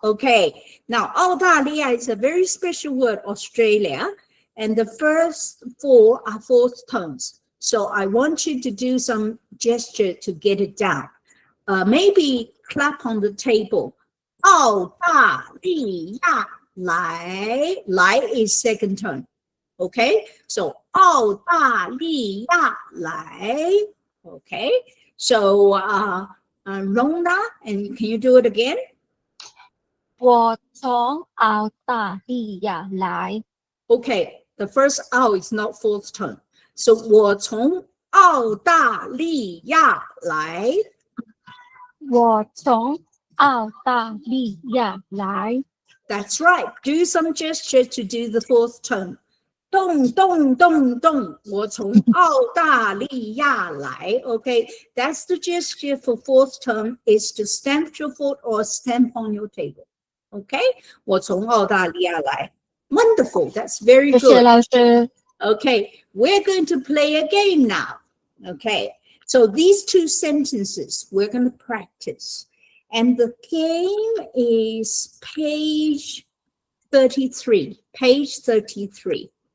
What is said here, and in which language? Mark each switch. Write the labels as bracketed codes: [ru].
[en] Okay, now 澳大利亚 is a very special word, Australia, and the first four are fourth tones. So I want you to do some gesture to get it down. Maybe clap on the table. [zh] 澳大利亚来 [en] is second tone. Okay, so [zh] 澳大利亚来. [en] Okay, so Rona, and can you do it again? [zh] 我从澳大利亚来。 [en] Okay, the first 澳 is not fourth tone. [zh] So 我从澳大利亚来. 我从澳大利亚来。 [en] That's right. Do some gesture to do the fourth tone. [zh] 咚咚咚咚，我从澳大利亚来. [en] Okay, that's the gesture for fourth tone is to stamp your foot or stamp on your table. [zh] Okay, 我从澳大利亚来. [en] Wonderful. That's very [zh] 谢谢 [en] good. [zh] 老师。 [en] Okay, we're going to play a game now. Okay, so these two sentences we're going to practice. And the game is page 33. Page 33.